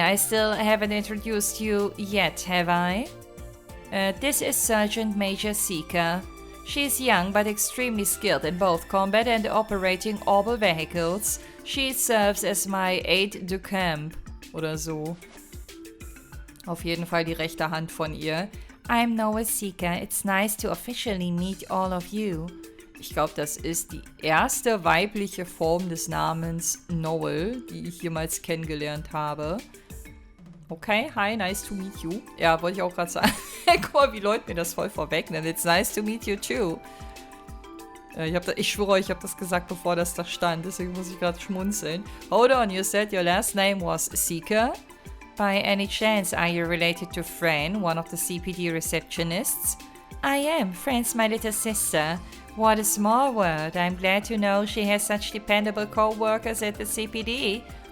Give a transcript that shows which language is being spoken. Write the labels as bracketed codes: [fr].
[en] I still haven't introduced you yet, have I? This is Sergeant Major Seeker. She is young but extremely skilled in both combat and operating orbital vehicles. She serves as my aide de camp. [de] Oder so. Auf jeden Fall die rechte Hand von ihr. [en] I'm Noah Seeker. It's nice to officially meet all of you. [de] Ich glaube, das ist die erste weibliche Form des Namens Noel, die ich jemals kennengelernt habe. [en] Okay, hi, nice to meet you. [de] Ja, wollte ich auch gerade sagen. Guck mal, wie Leute mir das voll vorwegnehmen. [en] It's nice to meet you too. [de] Ich schwöre euch, ich habe das gesagt, bevor das da stand. Deswegen muss ich gerade schmunzeln. [en] Hold on, you said your last name was Seeker? By any chance, are you related to Fran, one of the CPD receptionists? I am. Fran's my little sister. What a small world. I'm glad to know she has such dependable co-workers at the CPD.